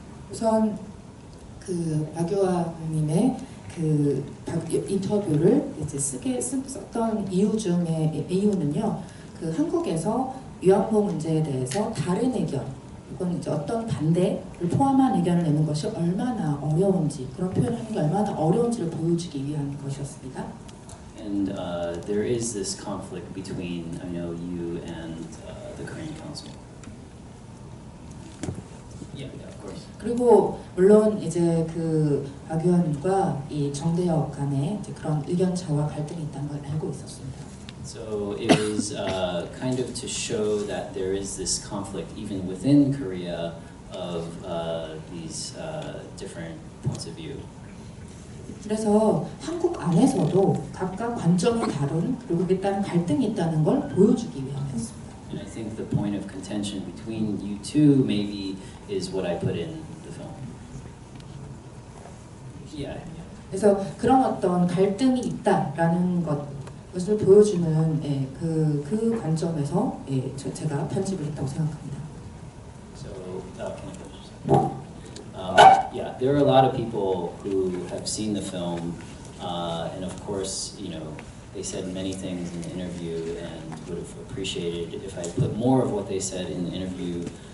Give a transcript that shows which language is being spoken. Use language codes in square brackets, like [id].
[ko] 우선 그 박유아님의 그 인터뷰를 이제 썼던 이유는요. 그 한국에서 위안부 문제에 대해서 다른 의견, 혹은 이제 어떤 반대를 포함한 의견을 내는 것이 얼마나 어려운지, 그런 표현을 하는 게 얼마나 어려운지를 보여주기 위한 것이었습니다. [en] And there is this conflict between, I know, you and the Korean Council. Yeah, of course. [ko] 그리고 물론 이제 그 박 의원과 이 정대혁 간에 이제 그런 의견 차와 갈등이 있다는 걸 알고 있었습니다. [en] So it was kind of to show that there is this conflict even within Korea of these different points of view. [ko] 그래서 한국 안에서도 각각 관점을 다룬 그리고 그에 따른 갈등이 있다는 걸 보여주기 위함이었습니다. [en] And I think the point of contention between you two maybe is what I put in the film. Yeah. [ko] 그래서 그런 어떤 갈등이 있다라는 것을 보여주는 그 관점에서 제가 편집을 했다고 생각합니다. [en] So, can I finish? Yeah, there are a lot of people who have seen the film, and of course, you know, they said many things in the interview and would have appreciated if I put more of what they said in the interview.